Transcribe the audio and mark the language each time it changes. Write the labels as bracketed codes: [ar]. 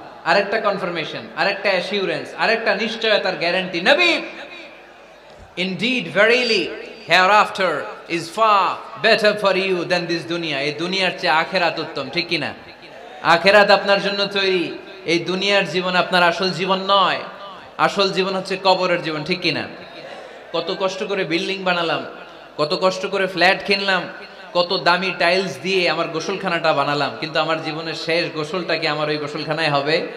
[bn] আরেকটা কনফার্মেশন, আরেকটা অ্যাসিউরেন্স, আরেকটা নিশ্চয়তার গ্যারান্টি। [en] নবী, indeed verily hereafter is far better for you than this dunya, [bn] এই দুনিয়ার চেয়ে আখিরাত উত্তম, ঠিক কি না? আখিরাত আপনার জন্য তৈরি, এই দুনিয়ার জীবন আপনার আসল জীবন নয়। আসল জীবন হচ্ছে কবরের জীবন, ঠিক কি না? কত কষ্ট করে বিল্ডিং বানালাম, কত কষ্ট করে ফ্ল্যাট কিনলাম, কত দামি টাইলস দিয়ে আমার গোসলখানাটা বানালাম, কিন্তু আমার জীবনের শেষ গোসলটা কি আমার ওই গোসলখানায় হবে?